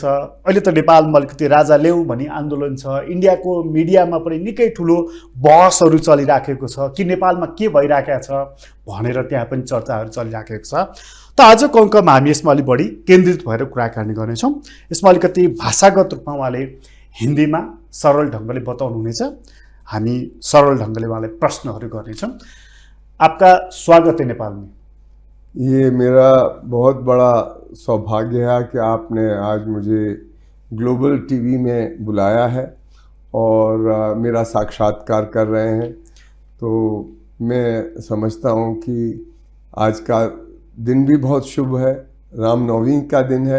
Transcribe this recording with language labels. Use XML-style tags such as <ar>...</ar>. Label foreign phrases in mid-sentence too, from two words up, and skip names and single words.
<ne>अहिले त नेपालमा अलिकति राजा ल्याऊ भनी आन्दोलन छ। इन्डियाको मिडियामा पनि निकै ठुलो बहसहरू चलिराखेको छ कि नेपालमा के भइराखेको छ भनेर त्यहाँ पनि चर्चाहरू चलिराखेको छ। त आजको अङ्कमा हामी यसमा अलिक बढी केन्द्रित भएर कुराकानी गर्नेछौँ। यसमा अलिकति भाषागत रूपमा उहाँले हिन्दीमा सरल ढङ्गले बताउनुहुनेछ, हामी सरल ढङ्गले उहाँलाई प्रश्नहरू गर्नेछौँ।</ne> <hi>आपका स्वागत है नेपाल में। ये मेरा बहुत बड़ा सौभाग्य है कि आपने आज मुझे ग्लोबल टीवी में बुलाया है और मेरा साक्षात्कार कर रहे हैं। तो मैं समझता हूँ कि आज का दिन भी बहुत शुभ है, रामनवमी का दिन है।</hi>